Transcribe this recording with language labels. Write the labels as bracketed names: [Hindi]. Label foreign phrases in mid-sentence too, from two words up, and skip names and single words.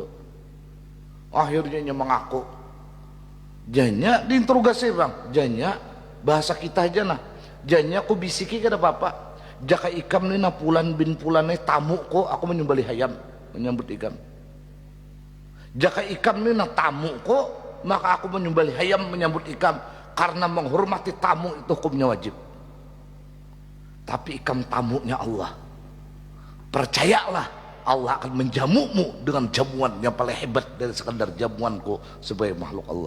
[Banjar] Akhirnya mengaku, janya diinterogasi bang, janya bahasa kita aja nah, janya aku bisiki kada apa-apa, jaka ikam ni na pulan bin pulannya tamu ko aku menyembelih ayam menyambut ikam. Jaka ikam ni na tamu ko maka aku menyembelih ayam menyambut ikam, karena menghormati tamu itu hukumnya wajib. [Indonesian] Tapi ikam tamunya Allah, percayalah Allah akan menjamumu dengan jamuan yang paling hebat dari sekadar jamuanku sebagai makhluk Allah.